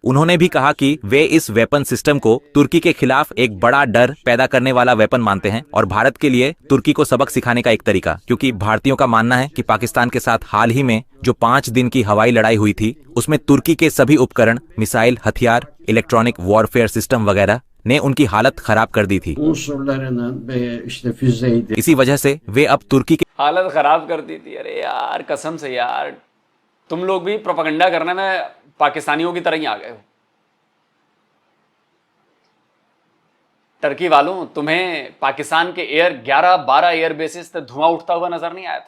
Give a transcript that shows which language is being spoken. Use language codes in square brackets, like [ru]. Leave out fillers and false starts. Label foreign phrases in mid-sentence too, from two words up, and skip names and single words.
[hi] उन्होंने भी कहा कि वे इस [en] weapon system [hi] को तुर्की के खिलाफ एक बड़ा डर पैदा करने वाला वेपन मानते हैं और भारत के लिए तुर्की को सबक सिखाने का एक तरीका, क्योंकि भारतीयों का मानना है कि पाकिस्तान के साथ हाल ही में जो 5 दिन की हवाई लड़ाई हुई थी उसमें तुर्की के सभी उपकरण, मिसाइल, हथियार, [en] electronic warfare system [hi] वगैरह ने उनकी हालत खराब कर दी थी। [tr] unsurlarının ve işte füzeydi. [hi] इसी वजह से वे अब तुर्की के हालत खराब कर दी थी। अरे यार, कसम से यार, तुम लोग भी प्रोपेगेंडा करने में पाकिस्तानियों की तरह ही आ गए हो। टर्की वालों, तुम्हें पाकिस्तान के 11-12 [en] air bases [hi] से धुआं उठता हुआ नजर नहीं आया था?